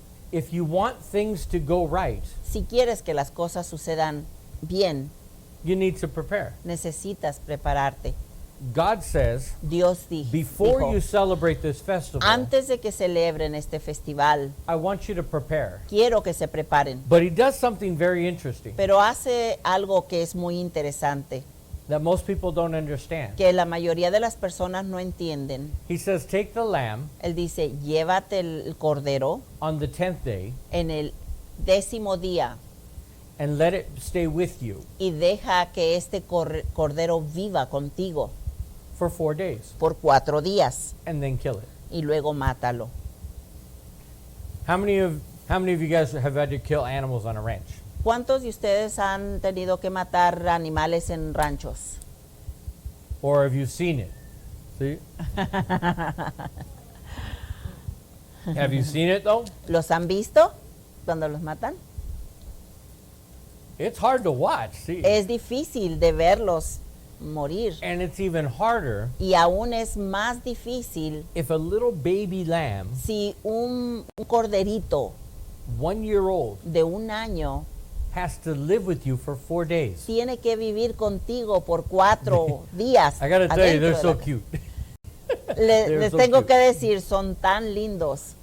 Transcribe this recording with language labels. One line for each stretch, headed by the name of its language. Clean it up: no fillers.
English: If you want things to go right,
Spanish: Si quieres que las cosas sucedan bien,
English: you need to prepare.
Spanish: necesitas prepararte.
English: God says,
Spanish: Dios
English: before
Spanish: dijo,
English: you celebrate this festival,
Spanish: antes de que celebren este festival,
English: I want you to prepare.
Spanish: quiero que se preparen.
English: But He does something very interesting
Spanish: Pero hace algo que es muy interesante,
English: that most people don't understand.
Spanish: que la mayoría de las personas no entienden.
English: He says, take the lamb
Spanish: Él dice, llévate el cordero
English: on the 10th day
Spanish: en el 10º día
English: and let it stay with you
Spanish: y deja que este cordero viva contigo
English: for 4 days
Spanish: por 4 días
English: and then kill it.
Spanish: y luego mátalo.
English: How many of you guys have had to kill animals on a ranch?
Spanish: ¿Cuántos de ustedes han tenido que matar animales en ranchos?
English: Or have you seen it? See? Have you seen it though?
Spanish: ¿Los han visto cuando los matan?
English: It's hard to watch, see?
Spanish: Es difícil de verlos morir
English: And it's even harder
Spanish: y aún es más difícil
English: if a little baby lamb,
Spanish: si un corderito
English: 1 year old,
Spanish: de 1 año
English: has to live with you for 4 days.
Spanish: tiene que vivir contigo por 4 días.
English: I gotta tell you,
Spanish: adentro
English: they're
Spanish: de
English: so
Spanish: la-
English: cute.
Spanish: Les
English: They're so
Spanish: tengo
English: cute.
Spanish: que decir, son tan lindos.